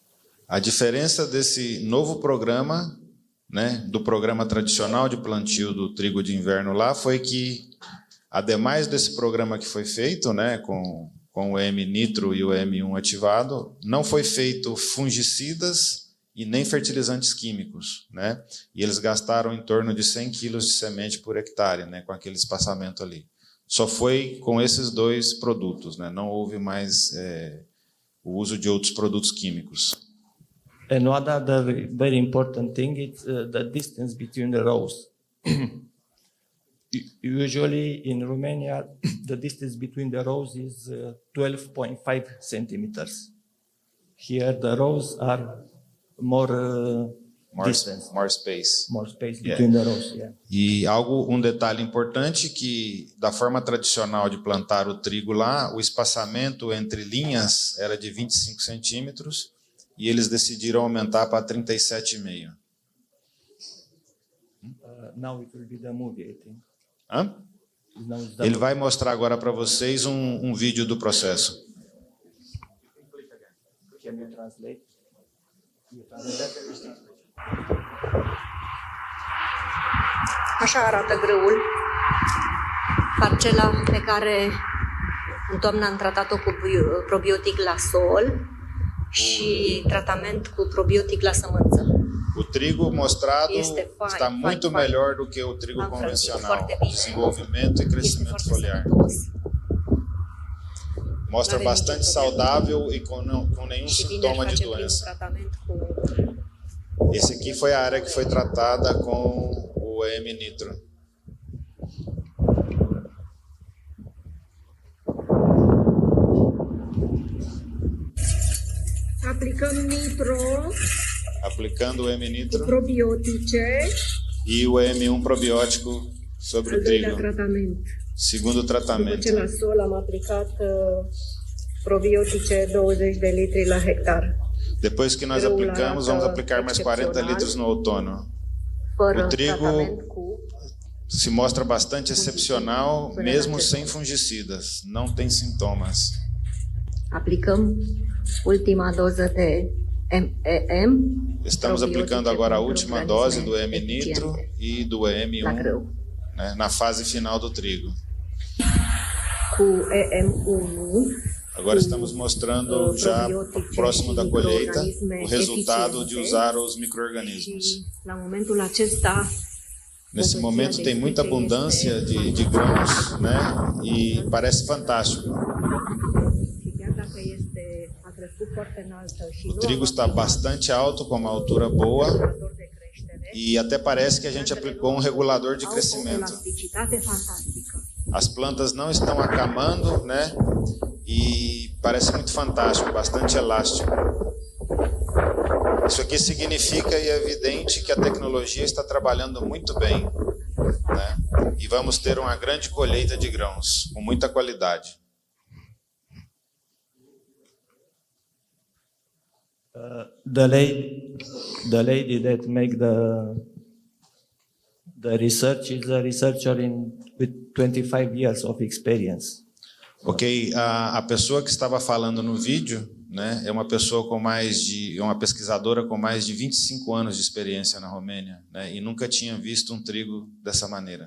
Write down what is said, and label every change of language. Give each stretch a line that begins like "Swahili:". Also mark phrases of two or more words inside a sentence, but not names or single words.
Portuguese: A diferença desse novo programa, né, do programa tradicional de plantio do trigo de inverno lá, foi que, ademais desse programa que foi feito, né, com o EM-nitro e o EM1 ativado, não foi feito fungicidas e nem fertilizantes químicos, né? E eles gastaram em torno de 100 quilos de semente por hectare, né, com aquele espaçamento ali. Só foi com esses dois produtos, né? Não houve mais o uso de outros produtos químicos.
English: And one other very important thing is the distance between the rows. Usually in Romania, the distance between the rows is 12.5 centimeters. Here the rows are more distance. More space. More space between the rows, yeah.
Portuguese: E um detalhe importante que da forma tradicional de plantar o trigo lá, o espaçamento entre linhas era de 25 centímetros e eles decidiram aumentar para 37,5.
English: Now it will be the movie, I think. Hã?
Portuguese: Ele vai mostrar agora para vocês um vídeo do processo.
English: Can you translate?
Romanian: Așa arată grâul, parcela pe care în toamnă am tratat-o cu probiotic la sol și tratament cu probiotic la sămânță.
Portuguese: O trigo mostrado está muito melhor do que o trigo convencional. Desenvolvimento e crescimento foliar. Mostra bastante saudável e com nenhum sintoma de doença. Esse aqui foi a área que foi tratada com o EM-nitro. Aplicando o EM-nitro e o EM1 probiótico sobre o trigo. Segundo tratamento.
Romanian: După ce la sol am aplicat Probiotice 20 de litri la hectar,
Portuguese: Depois que nós aplicamos, vamos aplicar mais 40 litros no outono.
Romanian: fără
Portuguese: O trigo
Romanian: tratament cu
Portuguese: se mostra bastante excepcional, mesmo sem fungicidas, não tem sintomas.
Romanian: aplicăm ultima doză de MEM.
Portuguese: Estamos aplicando agora a última dose do M-nitro e do
Romanian: la
Portuguese: EM1,
Romanian: grâu.
Portuguese: né, na fase final do trigo.
Romanian: Cu EM1
Portuguese: Agora estamos mostrando já próximo da colheita o resultado de usar os micro-organismos.
Romanian: și la momentul acesta
Portuguese: Nesse momento tem muita abundância de grãos, né? E parece fantástico.
Romanian: și chiar dacă a crescut foarte înaltă și
Portuguese: O trigo está bastante alto, com uma altura boa,
Romanian: regulador de creștere,
Portuguese: e até parece que a gente aplicou um regulador de
Romanian: au o
Portuguese: crescimento.
Romanian: elasticitate fantastică.
Portuguese: As plantas não estão acamando, né? E parece muito fantástico, bastante elástico. Isso aqui significa e é evidente que a tecnologia está trabalhando muito bem, né? E vamos ter uma grande colheita de grãos, com muita qualidade.
English: The lady that make the research is a researcher with 25 years of experience.
Portuguese: Ok, a pessoa que estava falando no vídeo, né, é uma pessoa uma pesquisadora com mais de 25 anos de experiência na Romênia, né, e nunca tinha visto um trigo dessa maneira.